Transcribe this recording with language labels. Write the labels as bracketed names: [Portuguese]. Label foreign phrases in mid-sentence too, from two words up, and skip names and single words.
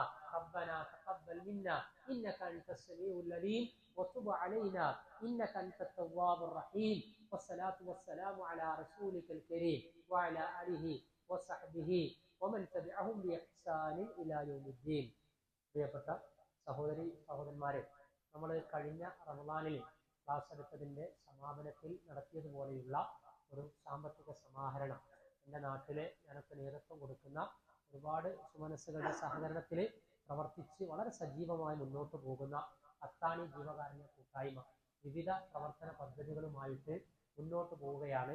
[Arabic] ربنا تقبل منا إنك أنت السميع العليم وتب علينا إنك أنت التواب الرحيم. والصلاة والسلام على رسولك الكريم وعلى آله وصحبه ومن تبعهم بإحسان إلى يوم الدين. [Malayalam] പ്രിയപ്പെട്ട സഹോദരി സഹോദരന്മാരെ, നമ്മൾ കഴിഞ്ഞ റമദാനിൽ ക്ലാസ് എടുത്തതിൻ്റെ സമാപനത്തിൽ നടത്തിയതുപോലെയുള്ള ഒരു സാമ്പത്തിക സമാഹരണം എൻ്റെ നാട്ടിലെ ഞാനൊക്കെ നേതൃത്വം കൊടുക്കുന്ന ഒരുപാട് സുമനസ്സുകളുടെ സഹകരണത്തിൽ പ്രവർത്തിച്ച് വളരെ സജീവമായി മുന്നോട്ട് പോകുന്ന അത്താണി ജീവകാരുണ്യ കൂട്ടായ്മ വിവിധ പ്രവർത്തന പദ്ധതികളുമായിട്ട് മുന്നോട്ട് പോവുകയാണ്.